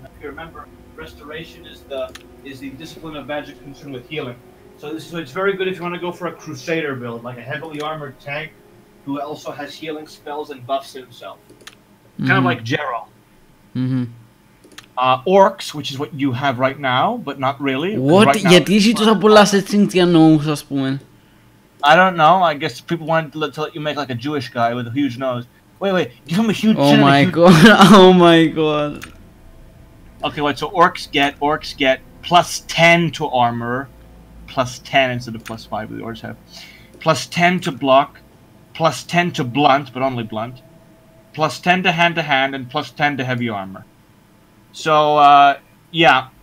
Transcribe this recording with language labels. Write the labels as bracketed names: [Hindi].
[English] If you remember, restoration is the discipline of magic concerned with healing. So it's very good if you want to go for a crusader build, like a heavily armored tank who also has healing spells and buffs himself. Kind of like Geralt. Orcs, which is what you have right now, but not really. What? Right now, [Greek] Γιατί έχει τόσα πολλά settings για νόμους, ας πούμε. [English] I don't know. I guess people wanted to let you make like a Jewish guy with a huge nose. Wait. Give him a huge chin. Oh my god. Oh my god. Okay, wait. So orcs get +10 to armor, +10 instead of +5 the orcs have, +10 to block, +10 to blunt, but only blunt, +10 to hand, and +10 to heavy armor. So yeah,